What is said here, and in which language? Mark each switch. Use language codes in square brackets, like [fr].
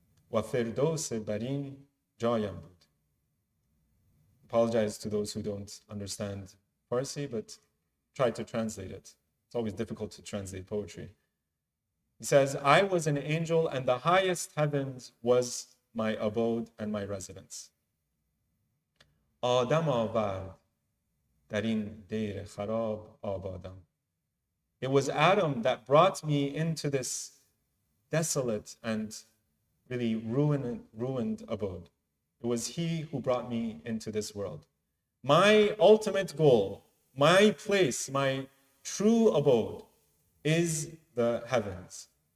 [fa] Wa firdaus barin jayam bud. [en] Apologize to those who don't understand Farsi, but tried to translate it. It's always difficult to translate poetry. He says, I was an angel and the highest heavens was my abode and my residence. [fa] Adam آورد در این دیر خراب آبادم. [en] It was Adam that brought me into this desolate and really ruined abode. It was he who brought me into this world. My ultimate goal, my place, my true abode is the heavens.